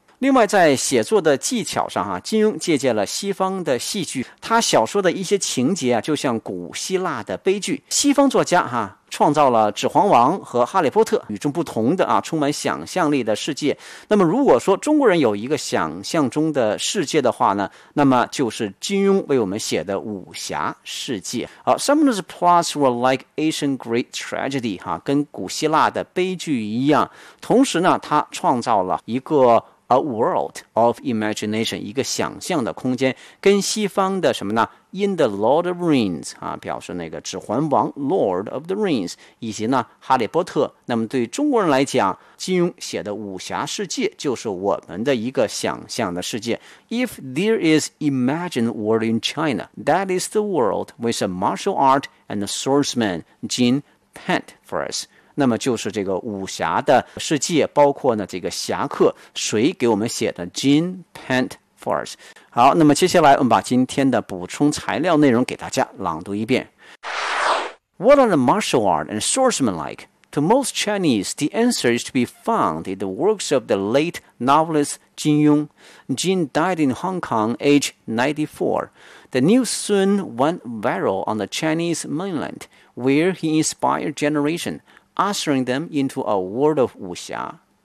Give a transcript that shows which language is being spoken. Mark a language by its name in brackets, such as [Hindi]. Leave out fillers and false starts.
[Chinese] 另外在写作的技巧上，金庸借鉴了西方的戏剧，他小说的一些情节就像古希腊的悲剧。西方作家创造了《指环王》和《哈利波特》与众不同的充满想象力的世界，那么如果说中国人有一个想象中的世界的话呢，那么就是金庸为我们写的武侠世界。 [English] Some of the plots were like ancient Greek tragedy， [Chinese] 跟古希腊的悲剧一样。同时呢，他创造了一个 [English] A world of imagination， [Chinese] 一个想象的空间，跟西方的什么呢 ？ [English] In the Lord of the Rings [Chinese] 表示那个《指环王》（Lord of the Rings） 以及呢《哈利波特》。那么对中国人来讲，金庸写的武侠世界就是我们的一个想象的世界。 [English] If there is imagined world in China, that is the world with a martial art and a swordsman Jin paint for us. [Chinese] 那么就是这个武侠的世界，包括呢这个侠客谁给我们写的 [English] Jin paint for us。 [Chinese] 好，那么接下来我们把今天的补充材料内容给大家朗读一遍。 [English] What are the martial art and swordsmen like? To most Chinese, the answer is to be found in the works of the late novelist Jin Yong. Jin died in Hong Kong age 94. The news soon went viral on the Chinese mainland, where he inspired generationUssering them into a world of wuxia.